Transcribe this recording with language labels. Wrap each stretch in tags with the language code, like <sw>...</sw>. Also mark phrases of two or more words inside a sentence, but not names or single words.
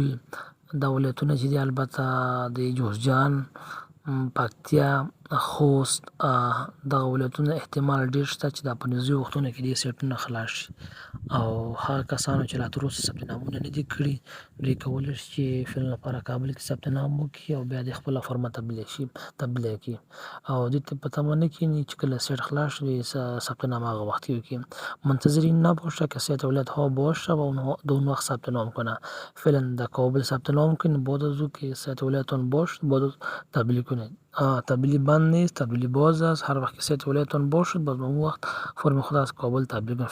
<ps>دا ولایتونه چې دي البته د جوزجان، پکتیا، خوست، دغه ولایتونه احتمال ډېر شته چې دا په نږدې وختونو کې دې سیټونه خلاص شي. او هغه کسانو چې لا تر اوسه ثبت نامونه نه دي کړي دوی کولی شي چې فعلا لپاره کابل کې ثبت نام وکړي او بیا د خپله فورمه تبدیله کړي او دوی ته په تمه نه کښېني چې کله سیټ خلاص شي ثبت نام هغه وقتی وکړي.</ps> <fa>منتظرین نباشه، کسی ولایت ها باشه و در اون وقت ثبت نام کنه. فعلا در کابل ثبت نام کنید، بعد از او که سایت ولایتتان باشد بعد از تبدیل کنید. تبدیلی بند نیست، تبدیلی باز است. هر وقت که سایت ولایتتان باشد باز اون وقت فرم خود از کابل تبدیل کنید.</fa>